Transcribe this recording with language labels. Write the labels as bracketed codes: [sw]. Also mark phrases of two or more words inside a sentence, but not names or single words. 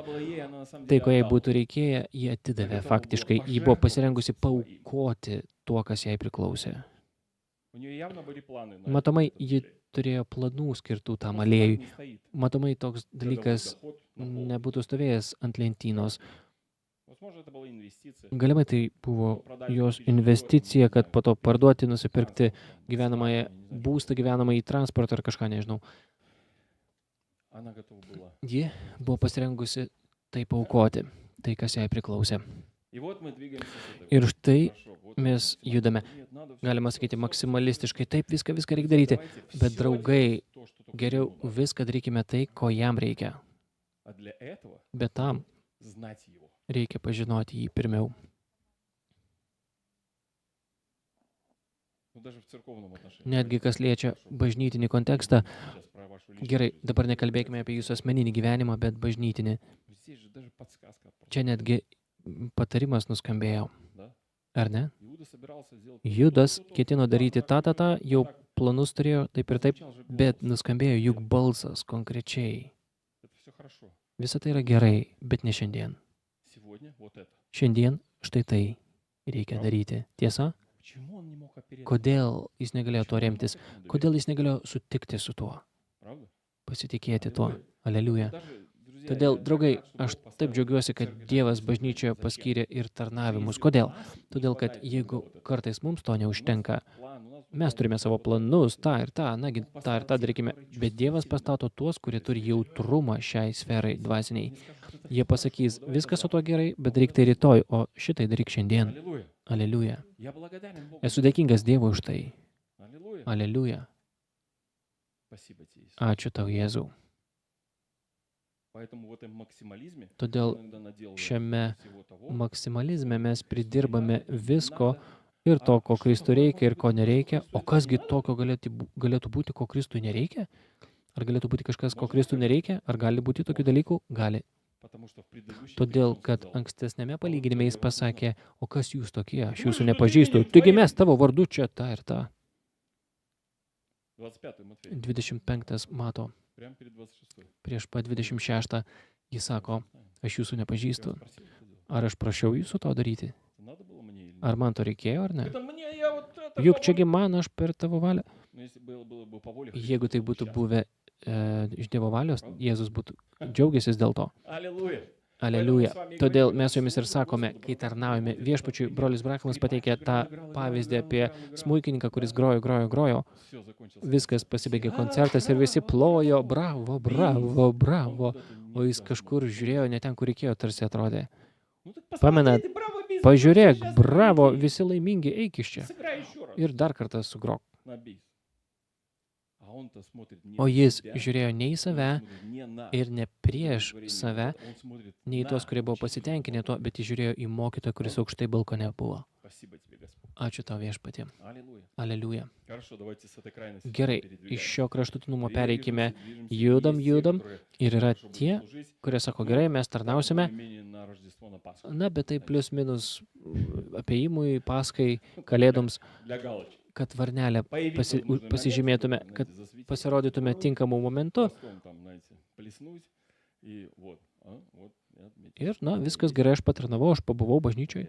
[lt] Tai, ko jai būtų reikėję, ji atidavė faktiškai. Ji buvo pasirengusi paaukoti tuo, kas jai priklausė. Matomai, ji turėjo planų skirtų tam aliejui. Matomai, toks dalykas nebūtų stovėjęs ant lentynos. [ru] Возможно, это была инвестиция. [lt] Galimai tai buvo jos investicija, kad po to parduoti, nusipirkti gyvenamąją būstą, gyvenamąjį transportą ar kažką, nežinau. [ru] Она готова была. [lt] Ji buvo pasirengusi tai paaukoti, tai kas jai priklausė. [ru] И вот мы двигаемся с этого. [lt] Ir štai [ru] Хорошо, вот [lt] mes judame. [ru] нет, надо всё. [lt] Galima sakyti maksimalistiškai, taip viską reikia daryti, [ru] Давайте [lt] bet [ru] всё [lt] draugai, [ru] делать то, что только [lt] geriau [ru] ему надо. [lt] viską darykime tai, ko jam reikia. [ru] А для этого [lt] Bet tam [ru] знать его. [lt] reikia pažinoti jį pirmiau. [ru] Ну, даже в церковном отношении. [lt] Netgi kas liečia bažnytinį kontekstą, [ru] Сейчас про вашу личную [lt] gerai, [ru] жизнь. [lt] dabar nekalbėkime apie jūsų asmeninį gyvenimą, bet bažnytinį. [ru] Здесь же даже подсказка. [lt] Čia netgi patarimas nuskambėjo, [ru] Да? [lt] ar ne? [ru] Иуда собирался сделать [lt] Judas [ru] то, [lt] ketino daryti tą, jau planus turėjo, taip ir taip, [ru] звучал же [lt] bet [ru] голос. [lt] nuskambėjo juk balsas konkrečiai. [ru] Это все хорошо. [lt] Visa tai yra gerai, bet ne šiandien. [ru] Сегодня вот это. [lt] Šiandien štai tai reikia daryti. Tiesa? [ru] Почему он не мог опереться? [lt] Kodėl jis negalėjo to [ru] Почему он не [lt] remtis? [ru] мог этому доверять? [lt] Kodėl jis negalėjo sutikti su tuo, [ru] Правда? [lt] pasitikėti tuo? [ru] Аллилуйя. [lt] Aleliuja. [ru] Даже, друзья, [lt] Todėl, [ru] я [lt] draugai, [ru] так рад, что [lt] aš [ru] Бог [lt] taip [ru] поставил [lt] džiaugiuosi, kad [ru] церковь [lt] Dievas [ru] такой [lt] bažnyčioje [ru] Зачем? [lt] paskyrė ir tarnavimus. [ru] Если [lt] Kodėl? [ru] у нас не [lt] Todėl, kad [ru] хватает [lt] jeigu [ru] вот этого, [lt] kartais mums to [ru] у нас [lt] neužtenka, [ru] план, у нас [lt] mes [ru] вот [lt] turime [ru] это, [lt] savo [ru] вот это, [lt] planus, [ru] вот [lt] tą [ru] это. [lt] ir tą, nagi, [ru] Bог [lt] tą ir [ru] поставил [lt] tą [ru] тех, [lt] darykime, [ru] которые [lt] bet Dievas [ru] чувствительны. [lt] pastato tuos, kurie turi jautrumą šiai sferai dvasiniai. [ru] Они скажут, это [lt] Jie [ru] всё [lt] pasakys, [ru] хорошо, давай [lt] viskas su [ru] завтра. [lt] tuo gerai, bet reikia tai rytoj, o šitai daryk šiandien. [ru] Аллилуйя. [lt] Aleliuja. [ru] Я благодарен Богу. [lt] Esu dėkingas Dievui už tai. [ru] Аллилуйя. [lt] Aleliuja. [ru] Спасибо тебе, Иисус. [lt] Ačiū tau, Jėzau. [ru] Поэтому в этом максимализме [lt] Todėl [ru] иногда наделываем [lt] šiame [ru] всего того, [lt] maksimalizme mes pridirbame visko ir to, ko Kristui reikia ir ko nereikia. O kasgi tokio galėtų būti, ko Kristui nereikia? Ar galėtų būti kažkas, ko Kristui nereikia? Ar gali būti tokių dalykų? Gali. [ru] потому что в предыдущем [lt] Todėl, [ru] он [lt] kad [ru] сказал, [lt] ankstesnėme palyginime jis pasakė, o kas jūs tokie, aš jūsų nepažįstu. Taigi mes tavo vardu čia tą ir tą. [ru] 25 Матфея, [lt] 25 mato, [ru] прямо перед 26. [lt] prieš pat 26 jis sako, aš jūsų [ru] Я [lt] nepažįstu. [ru] вас спросил это делать. [lt] Ar aš prašiau jūsų to daryti? [ru] Это надо было мне или нет? [lt] Ar man to reikėjo ar ne? [ru] Это мне, я вот это... [lt] Juk [ru] по [lt] čiagi [ru] воле. [lt] man aš per tavo valią. [ru] Ну, если было бы по воле [lt] Jeigu tai [ru] Христа, [lt] būtų [ru] сейчас. [lt] buvę iš Dievo valios, Jėzus būtų džiaugiasis dėl to. [ru] Аллилуйя. [lt] Aleliuja. Todėl mes su jumis ir sakome, kai tarnaujame viešpačiui, brolis Brakamas pateikė tą pavyzdį apie smuikininką, kuris grojo. [ru] Все, закончился. [lt] Viskas pasibaigė koncertas ir visi plojo, bravo. O jis kažkur žiūrėjo ne ten, kur reikėjo, tarsi atrodė. [ru] Ну, так [lt] Pamenat, [ru] посмотри, ты браво, бис, [lt] Pažiūrėk, [ru] сейчас [lt] bravo, [ru] победишь. [lt] visi laimingi, eik iš čia. [ru] Сыграй еще раз. [lt] Ir dar kartą sugrok. [ru] На бис. А он-то смотрит не [lt] O [ru] на [lt] jis [ru] себя, [lt] žiūrėjo ne į [ru] он [lt] save [ru] смотрит не на [lt] ir ne prieš [ru] говорение [lt] save, [ru] Господа, он смотрит [lt] ne į [ru] на [lt] tuos, kurie buvo [ru] учителя. [lt] pasitenkinę tuo, bet jis žiūrėjo į mokytoją, kuris aukštai balkone buvo. [ru] Спасибо тебе, Господь. [lt] Ačiū tau viešpatie. [ru] Аллилуйя. [lt] Aleliuja. [ru] Хорошо, давайте с этой крайности [lt] Gerai, [ru] передвигаемся. [lt] iš šio kraštutinumo pereikime. [ru] Движемся, [lt] judam, [ru] есть те, [lt] judam. [ru] которые [lt] Ir yra [ru] хорошо будут [lt] tie, [ru] служить, [lt] kurie sako, gerai, mes tarnausime. [ru] более-менее на Рождество, на Пасху. [lt] Na, bet tai plius minus apėjimui, paskai, kalėdoms, [ru] Для галочки. [lt] kad varnelę [ru] Появиться в нужный [lt] pasižymėtume, [ru] момент, [lt] kad [ru] знаете, засветить [lt] pasirodytume tinkamu momentu. [ru] хвостом там, знаете, плеснуть, и вот, вот, я отметил, [lt] Ir, [ru] что [lt] na, [ru] я [lt] viskas gerai, aš patarnavau, aš pabuvau bažnyčioje,